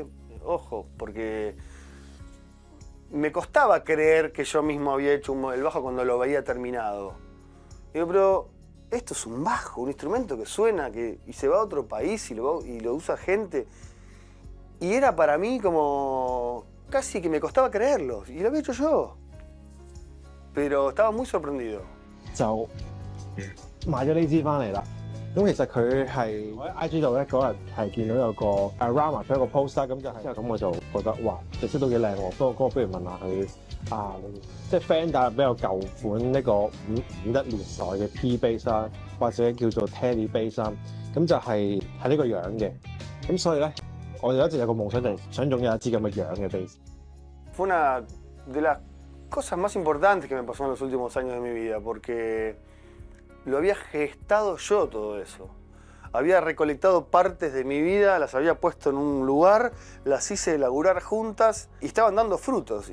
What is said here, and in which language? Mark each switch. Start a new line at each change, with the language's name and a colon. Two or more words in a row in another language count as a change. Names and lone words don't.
Spanish: Ojo, porque me costaba creer que yo mismo había hecho el bajo cuando lo veía terminado. Digo, pero esto es un bajo, un instrumento que suena y se va a otro país y lo usa gente. Y era para mí como casi que me costaba creerlo. Y lo había hecho yo. Pero estaba muy sorprendido.
Cantonese: 就買咗呢支翻嚟啦。咁其實佢係我喺 IG 度咧嗰日係見到有個Rama 佢一個 post 啦，咁就係之後咁我就覺得哇，隻色都幾靚喎。不過不如問下佢啊，即係 Fender 比較舊款呢個51年代嘅 P bass 啦，或者叫做 Tele bass 啦，咁就係呢個樣嘅。咁所以咧，我就一直有個夢想就係想擁有一支咁嘅樣嘅 bass。
Spanish: Fue una de las cosas más importantes que me pasó en los últimos años de mi vida, porque lo había gestado yo todo eso. Había recolectado partes de mi vida, las había puesto en un lugar, las hice laburar juntas y estaban dando frutos.